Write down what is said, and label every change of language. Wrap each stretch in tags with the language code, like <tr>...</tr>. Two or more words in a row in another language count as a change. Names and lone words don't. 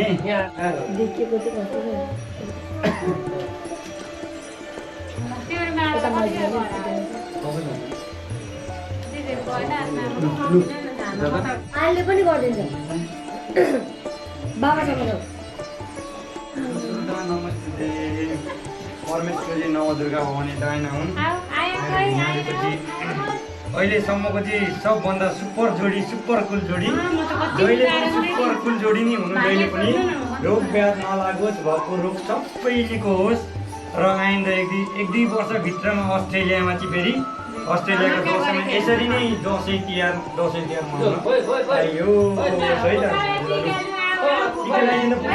<ne>देखेको चाहिँ अहिले पनि गरिदिन्छ बाबासँग</ne> <sa>नमस्ते परमेश्वरी नवदुर्गा भवानी</sa> <ne>दाइना हुन् अहिलेसम्मको चाहिँ सबभन्दा सुपर जोडी</ne> <en>super cool</en> <ne>जोडी जहिले पनि</ne> <en>super cool</en> <ne>जोडी नै हुनु जहिले पनि रोग व्याध नलागोस् भएको रोग सबै निको होस् र आइन्दा एक दुई वर्षभित्रमा अस्ट्रेलियामा चाहिँ फेरि अस्ट्रेलियाको दसैँमा यसरी नै दसैँ तिहार मनाउन आइयो है त टिका लगाइदिनु</ne>